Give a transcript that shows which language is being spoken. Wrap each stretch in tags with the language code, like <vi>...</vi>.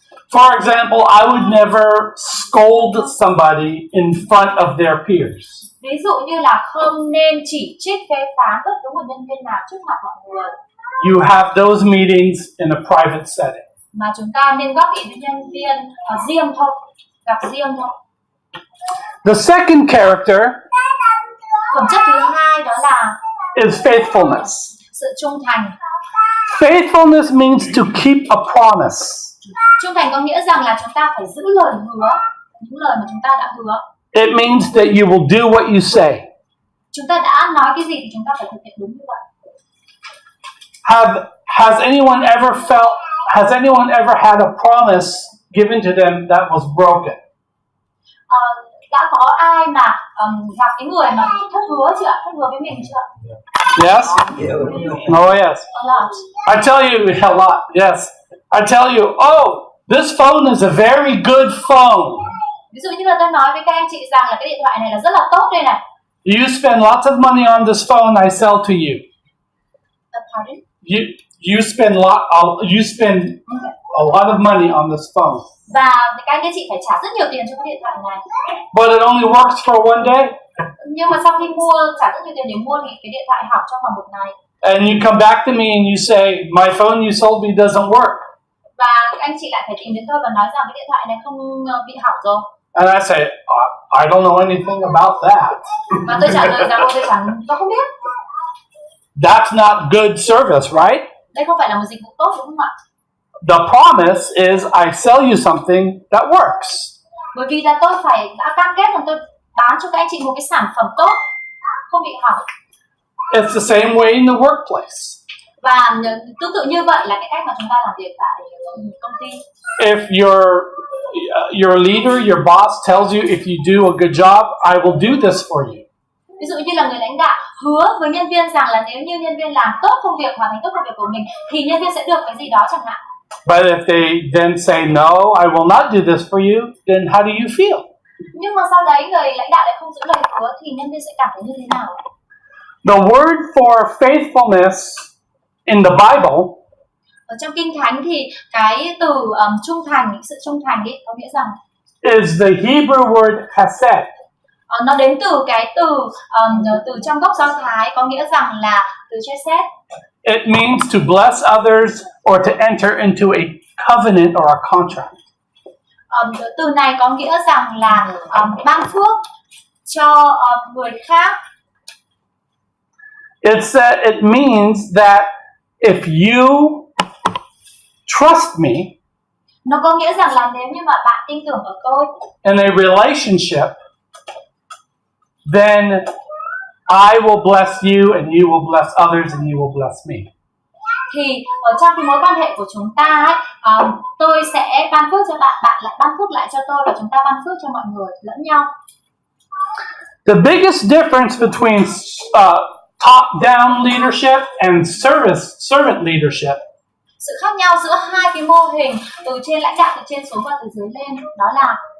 <en>For example, I would never scold somebody in front of their peers.</en> <vi>Ví dụ như là không nên chỉ trích phê phán bất cứ một nhân viên nào trước mặt mọi người.</vi> <en>You have those meetings in a private setting.</en> <vi>Mà chúng ta nên góp ý với nhân viên riêng thôi, gặp riêng thôi.</vi> <en>The second character</en> <vi>Phẩm chất thứ hai đó là</vi> <en>is faithfulness.</en> <vi>sự trung thành.</vi> <en>Faithfulness means to keep a promise.</en> <vi>Trung thành có nghĩa rằng là chúng ta phải giữ lời hứa, những lời mà chúng ta đã hứa.</vi> <en>It means that you will do what you say.</en> <vi>Chúng ta đã nói cái gì thì chúng ta phải thực hiện đúng như vậy.</vi> <en>Has anyone ever had a promise given to them that was broken?</en> <vi>Đã có ai mà gặp cái người mà thất hứa chưa ạ? Thất hứa với mình chưa ạ?</vi> <en>Yes? Oh yes. A lot. I tell you a lot. Yes. I tell you, this phone is a very good phone.</en> <vi>Ví dụ như là tôi nói với các anh chị rằng là cái điện thoại này là rất là tốt đây này.</vi> <en>You spend lots of money on this phone I sell to you. Pardon? You spend a lot of money on this phone.</en> <vi>Và các anh chị phải trả rất nhiều tiền cho cái điện thoại này.</vi> <en>But it only works for one day.</en> <vi>Nhưng mà sau khi trả rất nhiều tiền để mua thì cái điện thoại hỏng trong vòng một ngày.</vi> <en>And you come back to me and you say, my phone you sold me doesn't work.</en> <vi>Và anh chị lại phải tìm đến tôi và nói rằng cái điện thoại này không bị hỏng rồi.</vi> <en>And I say, I don't know anything about that.</en> <vi>Và tôi trả lời rằng tôi không biết.</vi> <en>That's not good service, right?</en> <vi>Đây không phải là một dịch vụ tốt đúng không ạ?</vi> <en>The promise is I sell you something that works.</en> <vi>Bởi vì là tôi đã cam kết là tôi bán cho các anh chị một cái sản phẩm tốt, không bị hỏng.</vi> <en>It's the same way in the workplace.</en> <vi>Và tương tự như vậy là cái cách mà chúng ta làm việc tại công ty.</vi> <en>If your leader, your boss tells you if you do a good job, I will do this for you.</en> <vi>Ví dụ như là người lãnh đạo hứa với nhân viên rằng là nếu như nhân viên làm tốt công việc, hoàn thành tốt công việc của mình thì nhân viên sẽ được cái gì đó chẳng hạn.</vi> <en>But if they then say no, I will not do this for you, then how do you feel?</en> <vi>Nhưng mà sau đấy người lãnh đạo lại không giữ lời hứa thì nhân viên sẽ cảm thấy như thế nào?</vi> <en>The word for faithfulness in the Bible</en> <vi>Ở trong Kinh Thánh thì cái từ trung thành, sự trung thành ấy có nghĩa rằng</vi> <en>is the Hebrew word hesed.</en> <vi>Nó đến từ cái từ trong gốc Do Thái có nghĩa rằng là từ chesed.</vi> <en>It means to bless others or to enter into a covenant or a contract.</en> <vi>Từ này có nghĩa rằng là ban phước cho người khác.</vi> <en>It means that if you trust me</en> <vi>Nó có nghĩa rằng là nếu như mà bạn tin tưởng vào tôi</vi> <en>in a relationship, then I will bless you and you will bless others and you will bless me.</en> <vi>thì ở trong cái mối quan hệ của chúng ta ấy, tôi sẽ ban phước cho bạn, bạn lại ban phước lại cho tôi và chúng ta ban phước cho mọi người lẫn nhau.</vi> <en>The biggest difference between top-down leadership and servant leadership</en> <vi>Sự khác nhau giữa hai cái mô hình từ trên lãnh đạo, từ trên xuống và từ dưới lên đó là</vi>